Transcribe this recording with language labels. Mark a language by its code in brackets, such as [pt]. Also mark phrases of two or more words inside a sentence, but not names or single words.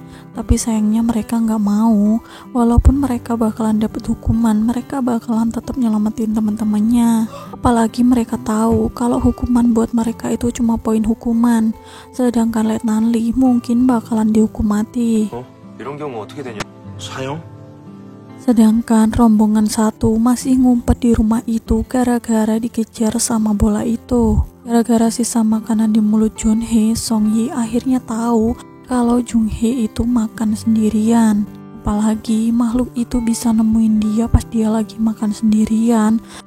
[id] Tapi sayangnya mereka nggak mau. Walaupun mereka bakalan dapet hukuman, mereka bakalan tetap nyelamatin teman-temannya. Apalagi mereka tahu kalau hukuman buat mereka itu cuma poin hukuman. Sedangkan Letnan Lee mungkin bakalan dihukum mati. [ko] 이런 경우 어떻게 되냐? 사형? [id] Sedangkan rombongan satu masih ngumpet di rumah itu gara-gara dikejar sama bola itu. Gara-gara sisa makanan di mulut Junhee, Songyi akhirnya tahu kalau Junhee itu makan sendirian. Apalagi makhluk itu bisa nemuin dia pas dia lagi makan sendirian.